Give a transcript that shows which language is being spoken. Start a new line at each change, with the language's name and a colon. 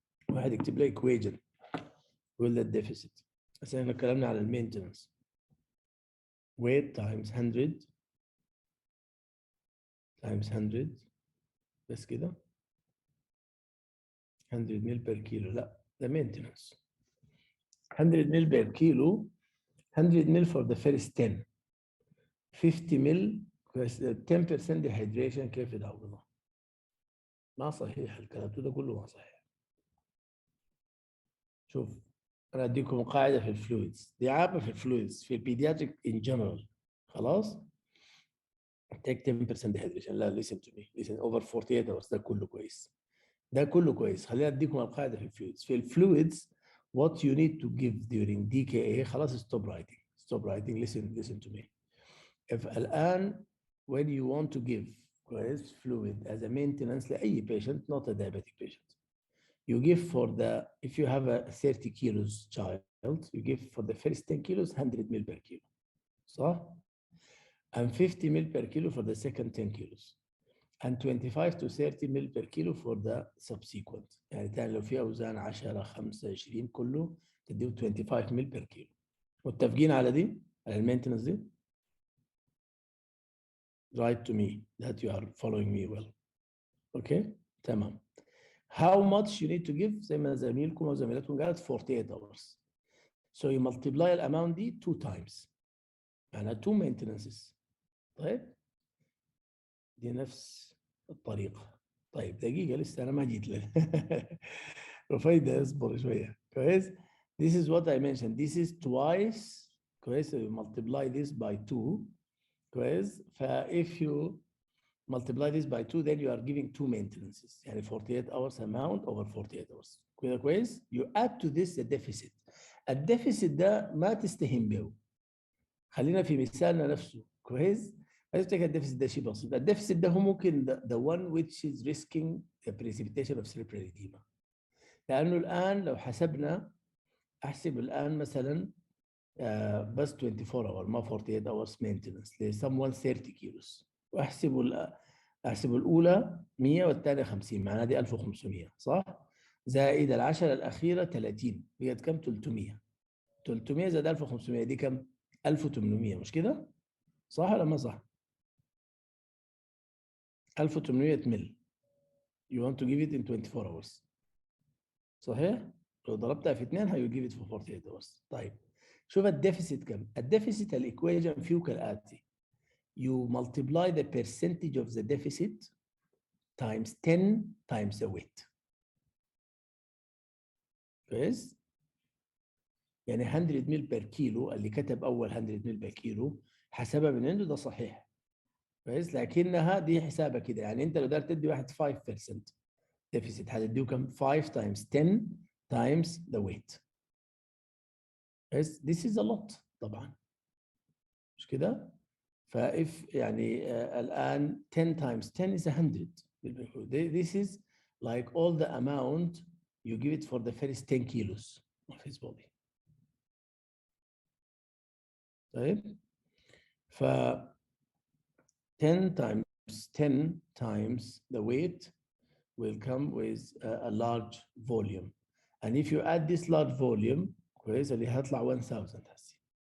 Arabic: واحد يكتب لي equation ولا الديفيسيت. بس احنا كلامنا على المينتنس.
English: weight times 100 times 100
Arabic: بس كده
English: 100 ml per kilo.
Arabic: لا ده maintenance.
English: 100 ml per kilo, 100 ml for the first 10, 50 ml 10% dehydration.
Arabic: كيف ده والله ما صحيح الكلام ده كله، ما صحيح. شوف انا اديكم قاعده في الفلويدز، دي عامه في الفلويدز في البيدياتريك ان جنرال. خلاص
English: take 10% dehydration.
Arabic: لا
English: listen to me, listen over 48 hours.
Arabic: ده كله كويس، ده كله كويس. خلينا اديكم القاعده في الفلويدز. في الفلويدز
English: what you need to give during DKA، خلاص stop writing, listen to me. if الان when you want to give كويس fluid as a maintenance لاي patient, not a diabetic patient, you give for the, if you have a 30 kilos child, you give for the first 10 kilos 100 ml per kilo, صح? And 50 ml per kilo for the second 10 kilos, and 25 to 30 ml per kilo for the subsequent.
Arabic: يعني تاني لو في أوزان 10 5 20 كله تديه
English: 25 ml per kilo.
Arabic: متفقين على دي؟ على المينتنس دي؟
English: Write to me that you are following me well. Okay? تمام. How much you need to give
Arabic: زي ما زميلكم وزميلاتكم قالت
English: 48 hours. So you multiply the amount دي 2 times. يعني 2 maintenances.
Arabic: طيب؟ دي نفس الطريقة. طيب دقيقة لسه أنا ما جيت له. رفيدة اصبر شوية.
English: كويس؟ This is what I mentioned. This is twice. كويس؟ So you multiply this by 2. كويس؟ if you multiply this by 2, then you are giving 2 maintenances. يعني 48 hours amount over 48 hours.
Arabic: كده كويس؟
English: You add to this the deficit.
Arabic: الديفيسيت ده ما تستهين به. خلينا في مثالنا نفسه. كويس؟ ما تفتكر الديفيسيت ده شيء بسيط. الديفيسيت ده هو ممكن
English: the one which is risking the precipitation of cerebral edema.
Arabic: لأنه الآن لو حسبنا، أحسب الآن مثلا بس
English: 24 hour ما 48 hours maintenance
Arabic: ل someone 30 kilos، أحسب الأولى 100 والثانية 50، معناها دي 1500 صح؟ زائد العشرة الأخيرة 30، بقت كم؟ 300. 300 زائد 1500 دي كم؟ 1800، مش كده؟ صح ولا ما صح؟ 1800 مل.
English: You want to give it in 24 hours.
Arabic: صحيح؟
English: لو ضربتها في 2 you give it for 48 hours.
Arabic: طيب شوف الديفيسيت كم؟ الديفيسيت الإيكويشن فيه كالآتي.
English: You multiply the percentage of the deficit times 10 times the weight. كويس؟
Arabic: يعني 100 مل بير كيلو اللي كتب اول 100 مل بير كيلو حسبها من عنده، ده صحيح كويس، لكنها دي حسابها كده. يعني انت لو قدرت تدي واحد 5% ديفيسيت هتديه كم؟ 5
English: times 10 times the weight.
Arabic: كويس،
English: this is a lot
Arabic: طبعا، مش كده؟ فاف يعني الان
English: 10 times 10 is 100. This is like all the amount you give it for the first 10 kilos of his body. طيب ف 10 times the weight will come with a large volume, and if you add this large volume
Arabic: كويس اللي هيطلع 1000 هسه.